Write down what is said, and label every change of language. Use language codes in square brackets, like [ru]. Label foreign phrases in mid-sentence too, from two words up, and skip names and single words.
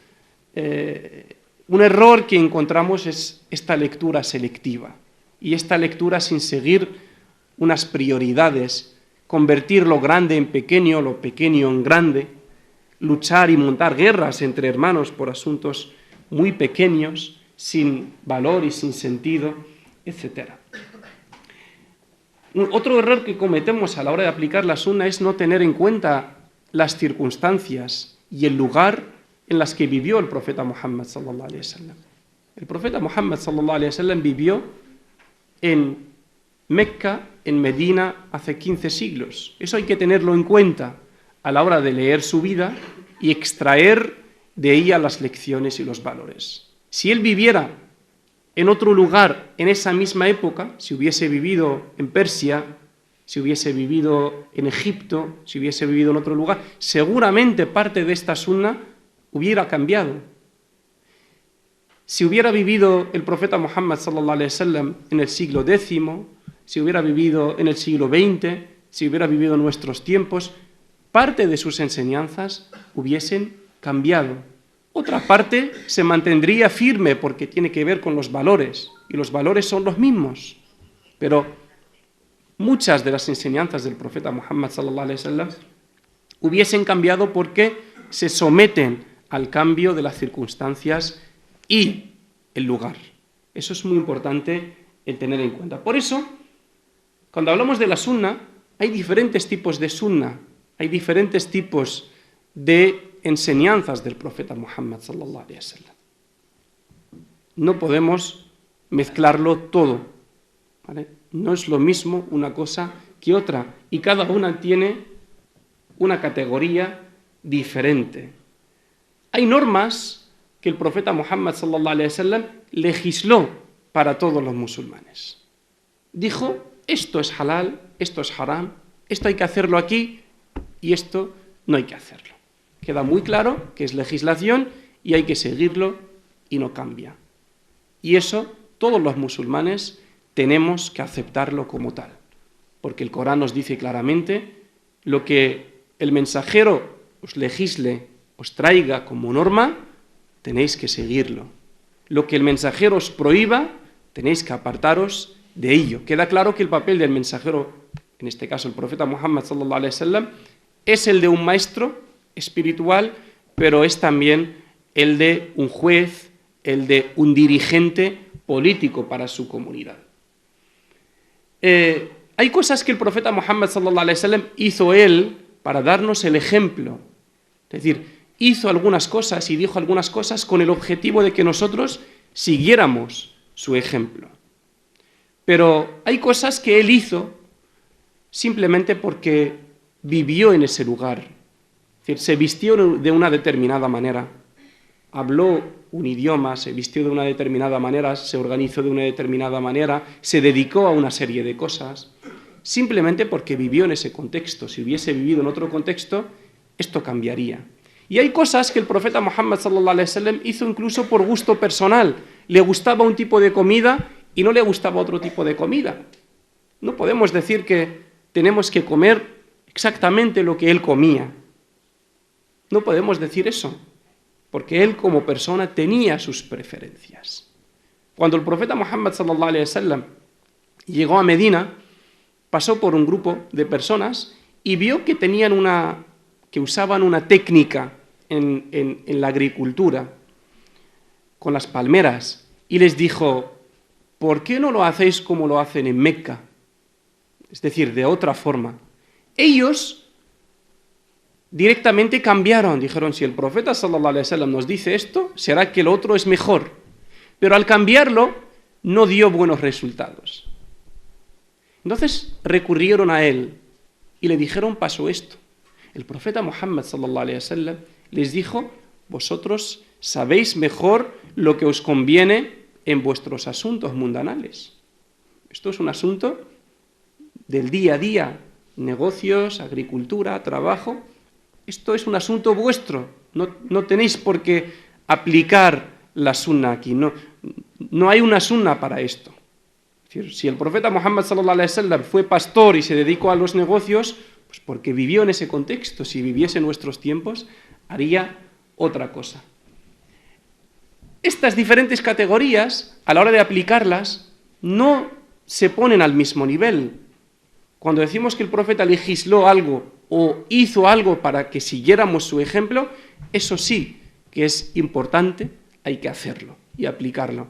[es] Un error que encontramos es esta lectura selectiva y esta lectura sin seguir unas prioridades, convertir lo grande en pequeño, lo pequeño en grande, luchar y montar guerras entre hermanos por asuntos muy pequeños, sin valor y sin sentido, etc. Otro error que cometemos a la hora de aplicar la sunna es no tener en cuenta las circunstancias y el lugar en las que vivió el profeta Muhammad [ar] صلى الله عليه وسلم. [es] El profeta Muhammad [ar] صلى الله عليه وسلم [es] vivió en Mecca, en Medina, hace 15 siglos. Eso hay que tenerlo en cuenta a la hora de leer su vida y extraer de ella las lecciones y los valores. Si él viviera en otro lugar en esa misma época, si hubiese vivido en Persia, si hubiese vivido en Egipto, si hubiese vivido en otro lugar, seguramente parte de esta sunna hubiera cambiado. Si hubiera vivido el profeta Muhammad [ar] صلى الله عليه وسلم [es] en el siglo X, si hubiera vivido en el siglo XX, si hubiera vivido en nuestros tiempos, parte de sus enseñanzas hubiesen cambiado. Otra parte se mantendría firme porque tiene que ver con los valores, y los valores son los mismos. Pero muchas de las enseñanzas del profeta Muhammad [ar] صلى الله عليه وسلم [es] hubiesen cambiado porque se someten al cambio de las circunstancias y el lugar. Eso es muy importante el tener en cuenta. Por eso, cuando hablamos de la sunna, hay diferentes tipos de sunna, hay diferentes tipos de enseñanzas del profeta Muhammad [ar] صلى الله عليه وسلم. [es] No podemos mezclarlo todo, ¿vale? No es lo mismo una cosa que otra, y cada una tiene una categoría diferente. Hay normas que el profeta Muhammad [ar] صلى الله عليه وسلم [es] legisló para todos los musulmanes. Dijo, esto es halal, esto es haram, esto hay que hacerlo aquí y esto no hay que hacerlo. Queda muy claro que es legislación y hay que seguirlo y no cambia. Y eso todos los musulmanes tenemos que aceptarlo como tal, porque el Corán nos dice claramente lo que el mensajero os legisle, os traiga como norma, tenéis que seguirlo. Lo que el mensajero os prohíba, tenéis que apartaros de ello. Queda claro que el papel del mensajero, en este caso el profeta Muhammad [ar] صلى الله عليه وسلم, [es] es el de un maestro espiritual, pero es también el de un juez, el de un dirigente político para su comunidad. Hay cosas que el profeta Muhammad [ar] صلى الله عليه وسلم [es] hizo él para darnos el ejemplo. Es decir, hizo algunas cosas y dijo algunas cosas con el objetivo de que nosotros siguiéramos su ejemplo. Pero hay cosas que él hizo simplemente porque vivió en ese lugar. Es decir, se vistió de una determinada manera, habló un idioma, se vistió de una determinada manera, se organizó de una determinada manera, se dedicó a una serie de cosas. simplemente porque vivió en ese contexto. Si hubiese vivido en otro contexto, esto cambiaría. Y hay cosas que el profeta Muhammad [ar] صلى الله عليه وسلم [es] hizo incluso por gusto personal. Le gustaba un tipo de comida y no le gustaba otro tipo de comida. No podemos decir que tenemos que comer exactamente lo que él comía. No podemos decir eso, porque él como persona tenía sus preferencias. Cuando el profeta Muhammad [ar] صلى الله عليه وسلم [es] llegó a Medina, pasó por un grupo de personas y vio que usaban una técnica en la agricultura con las palmeras, y les dijo: ¿por qué no lo hacéis como lo hacen en Meca? Es decir, de otra forma. Ellos directamente cambiaron, dijeron: si el profeta [ar] صلى الله عليه وسلم [es] nos dice esto, será que el otro es mejor. Pero al cambiarlo, no dio buenos resultados. Entonces recurrieron a él y le dijeron: pasó esto. El profeta Muhammad [ar] صلى الله عليه وسلم [es] les dijo: vosotros sabéis mejor lo que os conviene en vuestros asuntos mundanales. Esto es un asunto del día a día, negocios, agricultura, trabajo. Esto es un asunto vuestro. No tenéis por qué aplicar la sunna aquí. No hay una sunna para esto. Es decir, si el profeta Muhammad [ar] صلى الله عليه وسلم [es] fue pastor y se dedicó a los negocios, pues porque vivió en ese contexto. Si viviese en nuestros tiempos, haría otra cosa. Estas diferentes categorías, a la hora de aplicarlas, no se ponen al mismo nivel. Cuando decimos que el profeta legisló algo o hizo algo para que siguiéramos su ejemplo, eso sí que es importante, hay que hacerlo y aplicarlo.